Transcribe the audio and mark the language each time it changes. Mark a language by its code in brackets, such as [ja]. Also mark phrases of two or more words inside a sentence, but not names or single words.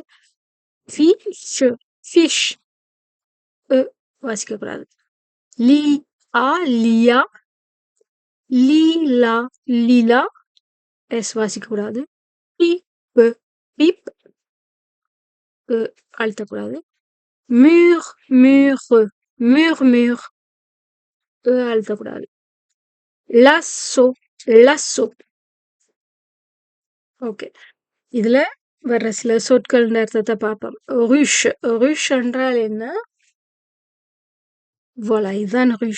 [ta] ஃபிஷ் ஃபிஷ் வாசிக்க கூடாது. லீ ஆ லியா லீலா லீலா எஸ் வாசிக்க கூடாது. பிப் பிப் அழுத்தக்கூடாது. [fr] mur mur murmure அழுத்தக்கூடாது. lasso lasso ஓகே. [ta] இதுல வர்ற சில சொற்கள் அர்த்தத்தை பார்ப்போம். ருஷ் ருஷ் என்றால் என்ன? voilà இதுதான் ருஷ்.